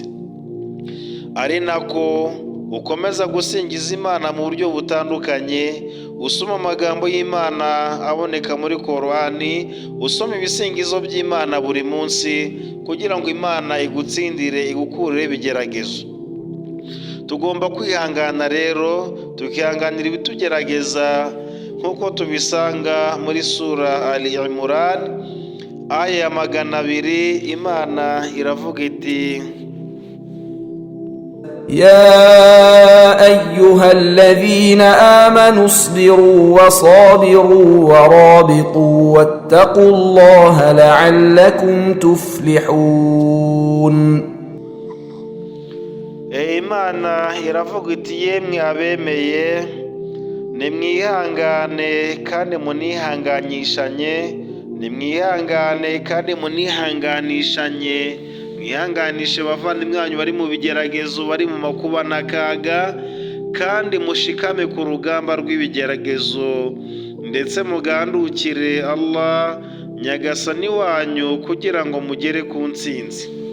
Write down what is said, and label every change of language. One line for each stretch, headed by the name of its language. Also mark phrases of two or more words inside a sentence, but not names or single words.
Kinyarwanda: Ari nako ukomeza gusingiza Imana mu buryo butandukanye, usoma amagambo y'Imana aboneka muri Korani, usoma ibisingizo by'Imana buri munsi kugira ngo Imana igutsindire, igukurire ibigeragezo. Tugomba kwihangana rero, tukihanganira ibitugerageza nk'uko tubisanga muri sura Al-Imran aya ya 200. Imana iravuga iti:
Arabic: يا أيها الذين آمنوا اصبروا وصابروا ورابطوا واتقوا الله لعلكم تفلحون.
Kinyarwanda: Imana iravuga iti yemwe abemeye, nimwihangane kandi munihanganyishanye, nimwihangane kandi munihanganishanye, mwihanganishe bavandimwe banyu bari mu bigeragezo, bari mu makuba n'akaga, kandi mushikame ku rugamba rw'ibigeragezo, ndetse mugandukire Allah Nyagasani wanyu kugira ngo mugere ku ntsinzi.